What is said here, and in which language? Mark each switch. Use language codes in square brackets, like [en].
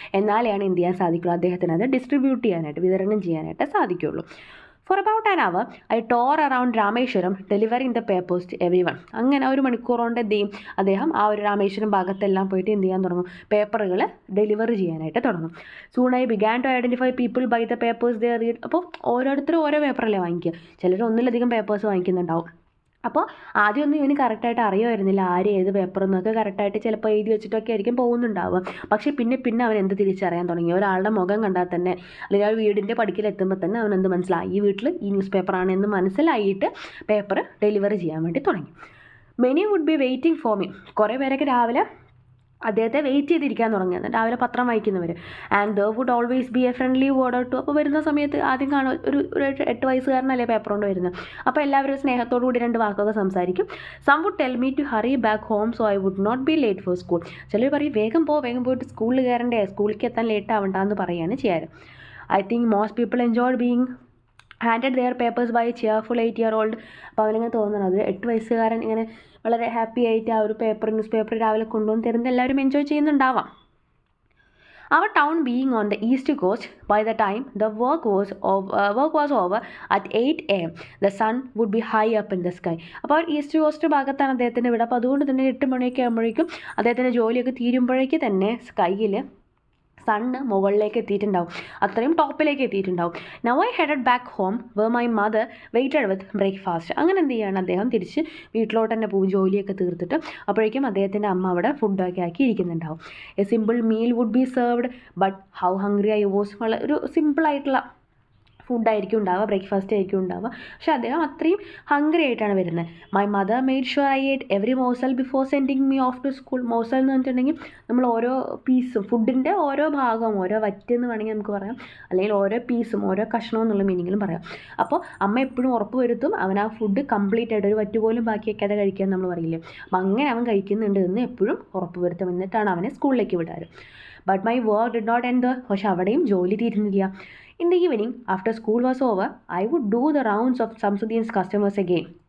[ml] എന്നാലാണ് എന്ത് ചെയ്യാൻ സാധിക്കുള്ളൂ, അദ്ദേഹത്തിന് അത് ഡിസ്ട്രിബ്യൂട്ട് ചെയ്യാനായിട്ട്, വിതരണം ചെയ്യാനായിട്ട് സാധിക്കുള്ളൂ. [en] For about an hour, I tore around Rameswaram delivering the papers to everyone. [ml] അങ്ങനെ ഒരു മണിക്കൂർ കൊണ്ട് എന്ത് ചെയ്യും, അദ്ദേഹം ആ ഒരു രാമേശ്വരം ഭാഗത്തെല്ലാം പോയിട്ട് എന്ത് ചെയ്യാൻ തുടങ്ങും, പേപ്പറുകൾ ഡെലിവറി ചെയ്യാനായിട്ട് തുടങ്ങും. [en] Soon I began to identify people by the papers they read. [ml] അപ്പോൾ ഓരോരുത്തരും ഓരോ പേപ്പറല്ലേ വാങ്ങിക്കുക, ചിലർ ഒന്നിലധികം പേപ്പേഴ്സ് വാങ്ങിക്കുന്നുണ്ടാവും. അപ്പോൾ ആദ്യമൊന്നും ഇവന് കറക്റ്റായിട്ട് അറിയുമായിരുന്നില്ല ആര് ഏത് പേപ്പർ എന്നൊക്കെ. കറക്റ്റായിട്ട് ചിലപ്പോൾ എഴുതി വെച്ചിട്ടൊക്കെ ആയിരിക്കും പോകുന്നുണ്ടാവുക. പക്ഷേ പിന്നെ അവൻ എന്ത് തിരിച്ചറിയാൻ തുടങ്ങി, ഒരാളുടെ മുഖം കണ്ടാൽ തന്നെ, അല്ലെങ്കിൽ ആ വീടിൻ്റെ പടിക്കലെത്തുമ്പോൾ തന്നെ അവൻ എന്ത് മനസ്സിലായി, ഈ വീട്ടിൽ ഈ ന്യൂസ് പേപ്പറാണ് എന്ന് മനസ്സിലായിട്ട് പേപ്പർ ഡെലിവറി ചെയ്യാൻ വേണ്ടി തുടങ്ങി. [en] Many would be waiting for me. [ml] കുറേ പേരൊക്കെ രാവിലെ അദ്ദേഹത്തെ വെയിറ്റ് ചെയ്തിരിക്കാൻ തുടങ്ങിയത്, രാവിലെ പത്രം വായിക്കുന്നവർ. [en] And there would always be a friendly word out. [ml] അപ്പോൾ വരുന്ന സമയത്ത് ആദ്യം കാണും ഒരു 8 വയസ്സുകാരനല്ലേ പേപ്പർ കൊണ്ട് വരുന്നത്. അപ്പോൾ എല്ലാവരും സ്നേഹത്തോടു കൂടി 2 വാക്കൊക്കെ സംസാരിക്കും. [en] Some would tell me to hurry back home so I would not be late for school. [ml] ചിലർ പറയും വേഗം പോയിട്ട് സ്കൂളിൽ കയറണ്ടേ, സ്കൂളിലേക്ക് എത്താൻ ലേറ്റ് ആവണ്ടെന്ന് പറയുകയാണ് ചെയ്യാറ്. [en] I think most people enjoyed being handed their papers by cheerful 8-year-old. [ml] അപ്പോൾ അവനിങ്ങനെ തോന്നുന്നത്, അത് 8 വയസ്സുകാരൻ ഇങ്ങനെ വളരെ ഹാപ്പി ആയിട്ട് ആ ഒരു ന്യൂസ് പേപ്പർ രാവിലെ കൊണ്ടുവന്ന് തരുന്നത് എല്ലാവരും enjoy ചെയ്യുന്നുണ്ടാവാം. [en] Our town being on the east coast, by the time the work was over at 8 AM, the sun would be high up in the sky. [ml] അപ്പോൾ ഈസ്റ്റ് കോസ്റ്റ് ഭാഗത്താണ് അദ്ദേഹത്തിൻ്റെ വീട്. അപ്പോൾ അതുകൊണ്ട് തന്നെ 8 മണിയൊക്കെ ആകുമ്പോഴേക്കും അദ്ദേഹത്തിൻ്റെ ജോലിയൊക്കെ തീരുമ്പോഴേക്ക് തന്നെ സ്കൈയിൽ സണ്ണ് മുകളിലേക്ക് എത്തിയിട്ടുണ്ടാവും, അത്രയും ടോപ്പിലേക്ക് എത്തിയിട്ടുണ്ടാവും. [en] Now I headed back home where my mother waited with breakfast. [ml] അങ്ങനെ എന്ത് ചെയ്യണം, അദ്ദേഹം തിരിച്ച് വീട്ടിലോട്ട് തന്നെ പോകും ജോലിയൊക്കെ തീർത്തിട്ട്. അപ്പോഴേക്കും അദ്ദേഹത്തിൻ്റെ അമ്മ അവിടെ ഫുഡൊക്കെ ആക്കി ഇരിക്കുന്നുണ്ടാവും. [en] A simple meal would be served but how hungry I was. [ml] വളരെ ഒരു സിമ്പിളായിട്ടുള്ള ഫുഡായിരിക്കും ഉണ്ടാവുക, ബ്രേക്ക്ഫാസ്റ്റ് ആയിരിക്കും ഉണ്ടാവുക. പക്ഷേ അദ്ദേഹം അത്രയും ഹംഗ്രി ആയിട്ടാണ് വരുന്നത്. [en] My mother made sure I ate every morsel before sending me off to school. [ml] Morsel എന്ന് പറഞ്ഞിട്ടുണ്ടെങ്കിൽ നമ്മൾ ഓരോ പീസും ഫുഡിൻ്റെ ഓരോ ഭാഗവും, ഓരോ വറ്റ് എന്ന് വേണമെങ്കിൽ നമുക്ക് പറയാം, അല്ലെങ്കിൽ ഓരോ പീസും ഓരോ കഷ്ണവും എന്നുള്ള മീനിങ്ങിലും പറയാം. അപ്പോൾ അമ്മ എപ്പോഴും ഉറപ്പ് വരുത്തും അവൻ ആ ഫുഡ് കംപ്ലീറ്റ് ആയിട്ട് ഒരു വറ്റ് പോലും ബാക്കി വയ്ക്കാതെ കഴിക്കാൻ നമ്മൾ പറയില്ലേ, അപ്പം അങ്ങനെ അവൻ കഴിക്കുന്നുണ്ട് എന്ന് എപ്പോഴും ഉറപ്പ് വരുത്തും. എന്നിട്ടാണ് അവനെ സ്കൂളിലേക്ക് വിടാറ്. [en] But my work did not end. [ml] പക്ഷെ അവിടെയും ജോലി തീരുന്നില്ല. [en] In the evening, after school was over, I would do the rounds of Samsuddin's customers again.